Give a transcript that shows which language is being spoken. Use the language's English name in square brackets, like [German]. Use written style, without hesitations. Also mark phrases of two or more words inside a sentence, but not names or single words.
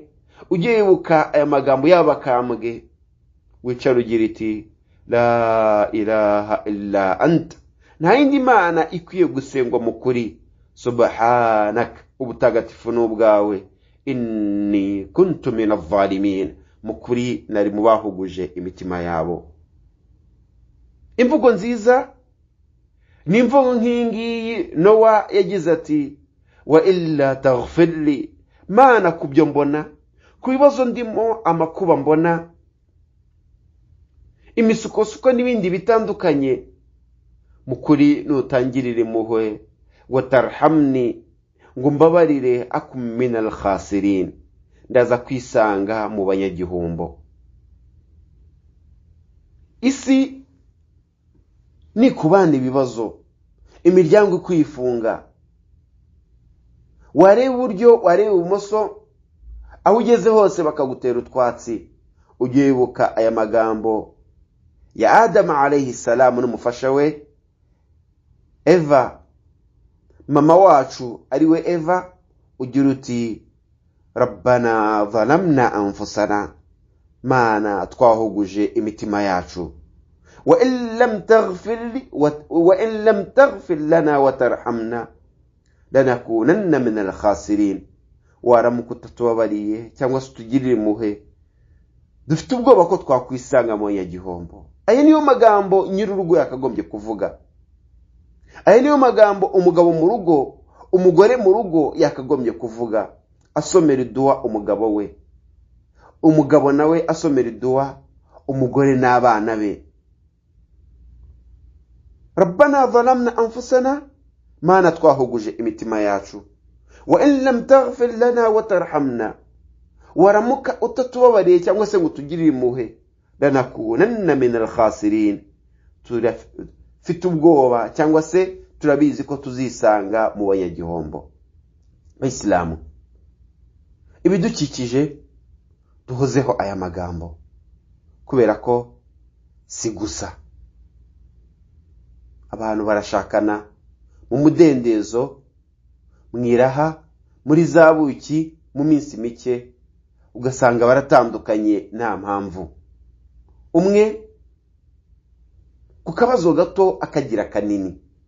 [Kinyarwanda] ujye wibuka aya magambo y'abakambwe, wicara ugira iti [Arabic] لا إله إلا أنت, [Kinyarwanda] nta yindi mana ikwiye gusengwa mukuri, subhanak, ubutagatifu n'ubwawe, [Arabic] إني كنت من الظالمين, [Kinyarwanda] mukuri nari mubahuguje imitima yabo. imvugo nziza ni imvugo nk'ingiyi Nowa yagize ati [Arabic] وإلا تغفر لي, [Kinyarwanda] mana kubyo mbona, ku bibazo ndimo, amakuba mbona, imisukosuko n'ibindi bitandukanye, mukuri nutangirire impuhwe, [Arabic] وترحمني, [Kinyarwanda] ngo mbabarire [Arabic] أكن من الخاسرين, [Kinyarwanda] ndaza kwisanga mu banyagihombo. isi ni kubana ibibazo, imiryango ikwifunga, wareba uburyo wareba ibumoso, aho ugeze hose bakagutera utwatsi. ujye wibuka aya magambo ya Adam [Arabic] عليه السلام [Kinyarwanda] n'umufasha we Eva, mama wacu ari we Eva, ugira uti [Arabic] ربنا ظلمنا أنفسنا, [Kinyarwanda] mana twahuguje imitima yacu, [Arabic] وإن لم تغفر لنا وترحمنا لنكونن من الخاسرين, [Kinyarwanda] waramuka utatubabariye cyangwa se utugirire impuhwe, dufite ubwoba ko twakwisanga mu banyagihombo. aya niyo magambo nyir'urugo yakagombye kuvuga, aya niyo magambo umugabo mu rugo, umugore mu rugo yakagombye kuvuga, asomera dua umugabo we, umugabo nawe asomera dua umugore n'abana be. [Arabic] ربنا ظلمنا أنفسنا, [Kinyarwanda] mana twahuguje imitima yacu, [Arabic] وإن لم تغفر لنا وترحمنا, [Kinyarwanda] waramuka utatubabariye cyangwa se ngo tugirire impuhwe, [Arabic] لنكونن من الخاسرين, [Kinyarwanda] turafite ubwoba cyangwa se turabizi ko tuzisanga mu banyagihombo. Islamu, ibidukikije duhozeho aya magambo kubera ko si gusa abantu barashakana mu mudendezo, mwiraha, muri zabuki, mu minsi mike ugasanga baratandukanye nta mpamvu, umwe ku kabazo gato akagira kanini.